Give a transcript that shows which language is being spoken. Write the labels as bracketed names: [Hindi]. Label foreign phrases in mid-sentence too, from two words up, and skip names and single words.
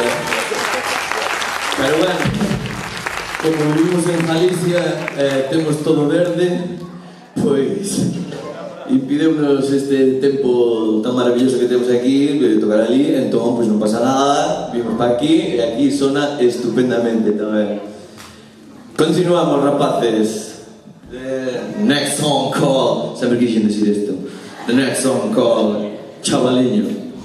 [Galician] Pero bueno, como vivimos en Galicia, temos todo verde, pois impideunos este tempo tan maravilloso que temos aquí de tocar ali, entón pois non pasa nada, vimos para aquí e aquí sona estupendamente tamén. Continuamos, rapaces. [English] The next song called... [Galician] Sempre quixen decir isto. [English] The next song called Chavaliño.